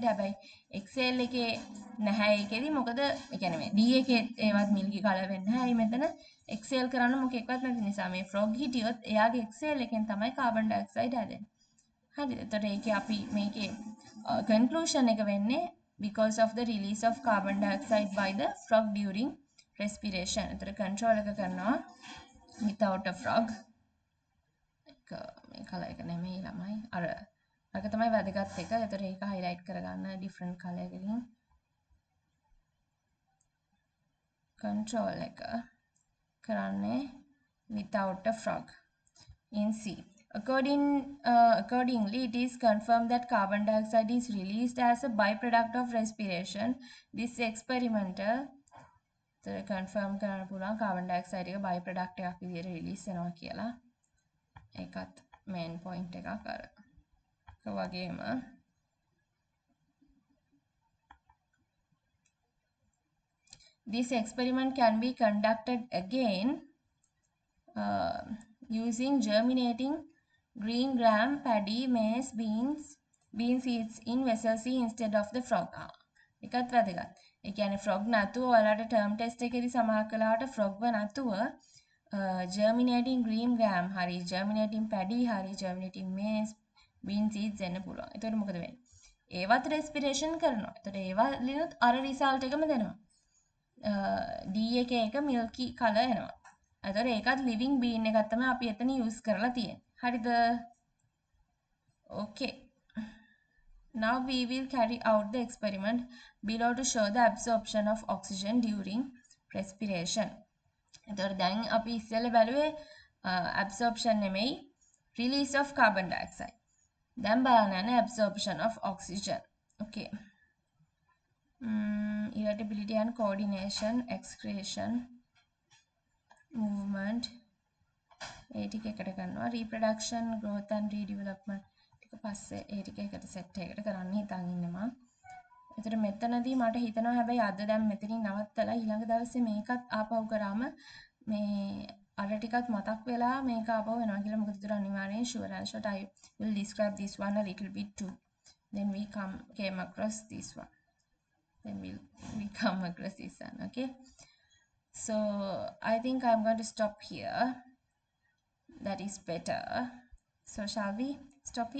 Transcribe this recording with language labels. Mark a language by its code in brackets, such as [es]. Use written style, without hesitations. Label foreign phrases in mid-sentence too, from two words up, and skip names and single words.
[si] හැබැයි එක්සේල් එකේ නැහැ ඒකෙදි මොකද ඒ කියන්නේ මේ D එකේ ඒවත් මිල්කි කලර් වෙන්නේ නැහැ. ඒ මෙතන එක්සේල් කරන්න මොකෙක්වත් නැති නිසා මේ ෆ්‍රොග් හිටියොත් එයාගේ එක්සේල් එකෙන් තමයි කාබන් ඩයොක්සයිඩ් හැදෙන්නේ. හරිද? එතකොට ඒකේ අපි මේකේ කන්ක්ලූෂන් එක වෙන්නේ [en] because of the release of carbon dioxide by the frog during respiration. [si] එතකොට control එක කරනවා [en] without a frog. [si] මේ කලර් එක නෙමෙයි ළමයි. අරක තමයි වැදගත් එක. එතකොට ඒක highlight කරගන්න [en] different color [si] එකකින්. control එක කරන්නේ [en] without a frog in sea. Accordingly, it is confirmed that carbon dioxide is released as a byproduct of respiration. This experimental confirm [si] කරන්න පුළුවන් [en] carbon dioxide [si] එක byproduct එකක් විදිහට release වෙනවා කියලා. ඒකත් [en] main point [si] එකක් අර. ඒ වගේම [en] this experiment can be conducted again using germinating green gram, paddy, maize, bean seeds in vessel C instead of the frog. [si] එකත් වැදගත්. ඒ කියන්නේ frog නැතුව ඔයාලට [en] term test [si] එකේදී සමහර කලාවට frog ව නැතුව [en] germinating green gram [si] හරි [en] germinating paddy [si] හරි [en] germinating maize, bean seeds [si] එන්න පුළුවන්. එතකොට මොකද වෙන්නේ? ඒවත් respiration කරනවා. එතකොට ඒවා ලිනුත් අර result එකම දෙනවා. D එක [en] milky color [si] එනවා. එතකොට ඒකත් [en] living bean [si] එකක් තමයි අපි එතන use කරලා තියෙන්නේ. හරිද? [en] Okay. Now we will carry out the experiment below to show the absorption of oxygen during respiration. [si] එතකොට දැන් අපි ඉස්සෙල්ලා බැලුවේ absorption නෙමෙයි [en] release of carbon dioxide. [si] දැන් බලන්න යන්නේ [en] absorption of oxygen. Okay. Irritability and coordination, excretion, movement, [si] ඒ ටික එකට කරනවා. [en] reproduction, growth and redevelopment [si] ටික පස්සේ ඒ ටික එකට set එකකට කරන්න හිතන් ඉන්නේ මම. ඒතර මෙතනදී මට හිතෙනවා හැබැයි අද දැන් මෙතනින් නවත්තලා ඊළඟ දවසේ මේකත් ආපහු කරාම මේ අර ටිකත් මතක් වෙලා මේක ආපහු වෙනවා කියලා. මොකද ඒතර අනිවාර්යෙන් [en] sure and short I will describe this one a little bit too. Then we came across this one. Then we come across this one. Okay. So I think I'm going to stop here. That is better. So shall we stop here?